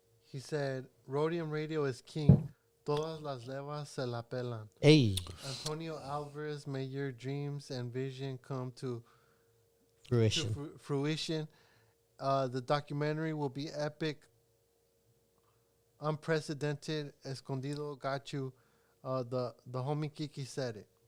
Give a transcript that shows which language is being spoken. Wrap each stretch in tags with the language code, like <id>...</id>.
<en>He said, "Rhodium Radio is king.</en> <es>Todas las levas se la pelan.</es> <en>Hey, Antonio Alvarez, may your dreams and vision come to fruition. fruition. The documentary will be epic, unprecedented. Escondido got you. The homie Kiki said it.</en>